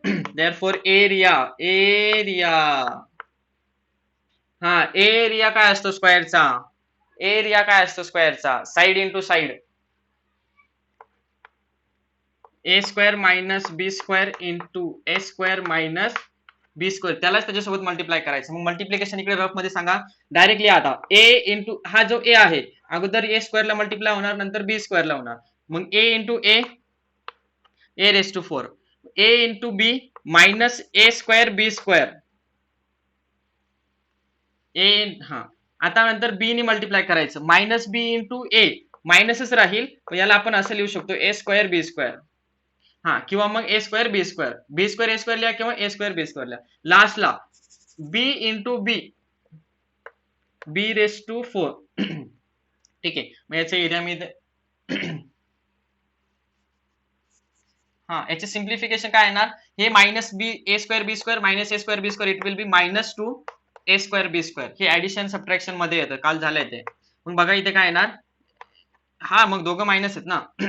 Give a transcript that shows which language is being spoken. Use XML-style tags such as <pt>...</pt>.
<mr>Therefore area हा area काय असतो स्क्वेअरचा, एरिया काय असतो स्क्वेअरचा, साइड इंटू साइड, ए स्क्वेअर मायनस बी स्क्वेअर इंटू ए स्क्वेअर मायनस बी स्क्वेअर, त्यालाच त्याच्यासोबत मल्टिप्लाय करायचं. मग मल्टिप्लिकेशन इकडे रफ मध्ये सांगा डायरेक्टली. आता ए इंटू हा जो ए आहे अगोदर ए स्क्वेअरला मल्टिप्लाय होणार, नंतर बी स्क्वेअरला होणार. मग ए into A raise to 4, A into B minus A square B square, ए हा. आता नंतर बी ने मल्टिप्लाय करायचं, मायनस बी इंटू ए, मायनसच राहील, याला आपण असं लिहू शकतो ए स्क्वेअर बी स्क्वेअर. हा किंवा मग ए स्क्वेअर बी स्क्वेअर, बी स्क्वेअर ए स्क्वेअर लिहा किंवा ए स्क्वेअर बी स्क्वेअर लिहा. लास्टला बी इंटू बी रेस टू 4. ठीक आहे, मग याचा एरिया मी हा याचे सिम्प्लिफिकेशन काय येणार, हे minus B A square B square minus A square B square,</mr> <en>It will be minus two A square B square.</en> <mr>हे ऍडिशन सबट्रॅक्शन मध्ये येतं, काल झालंय ते. मग बघा इथे काय येणार, हा मग दोघं मायनस आहेत ना.</mr>